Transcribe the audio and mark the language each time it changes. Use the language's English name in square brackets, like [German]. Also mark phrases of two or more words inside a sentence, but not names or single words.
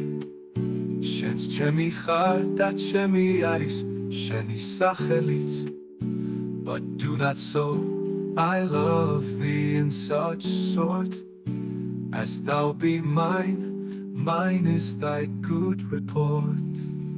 [Georgian] შენს ჩემი ხარ და ჩემი არის შენი სახელიც [English] But do not so I love thee in such sort As thou be mine Mine is thy good report